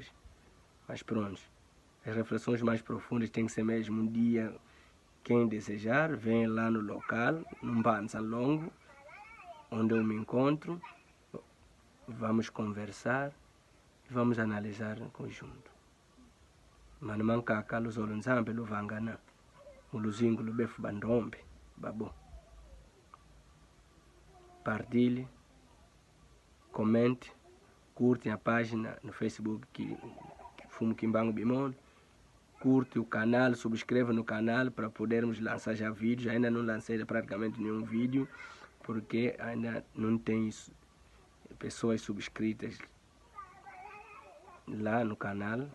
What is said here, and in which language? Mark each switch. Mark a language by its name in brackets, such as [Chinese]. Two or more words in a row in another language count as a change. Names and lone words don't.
[Portuguese] Mas pronto, as reflexões mais profundas têm que ser mesmo um dia. Quem desejar, vem lá no local, num banza longo, onde eu me encontro. Vamos conversar e vamos analisar em conjunto. [Kongo] Mano mankaka luzolo nzambe luvangana muluzingo lubefu bandombe babo. [Portuguese] Partilhe, comente, curte a página no Facebook que Fumo Kimbangu Bimono. Curte o canal, subscreva no canal para podermos lançar já vídeos. Ainda não lancei praticamente nenhum vídeo porque ainda não tem pessoas subscritas lá no canal.